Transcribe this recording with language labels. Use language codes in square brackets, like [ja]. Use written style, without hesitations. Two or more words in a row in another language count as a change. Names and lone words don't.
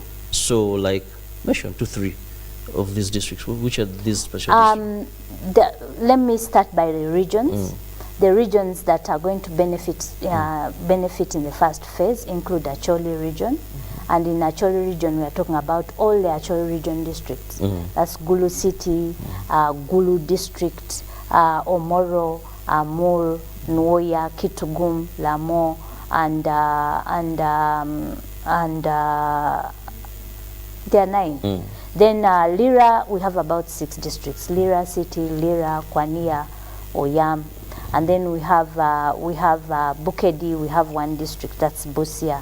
[en] So, like, mention 2-3 of these districts. Which are these special districts? Let me start by the regions. The regions that are going to benefit in the first phase include Acholi region. And in Acholi region, we are talking about all the Acholi region districts. That's Gulu City, Gulu district, Omoro, Amur, Nwoya, Kitugum, Lamo, and there are 9. Then Lira, we have about 6 districts: Lira City, Lira, Kwania, Oyam. And then we have Bukedi, we have 1 district, that's Busia.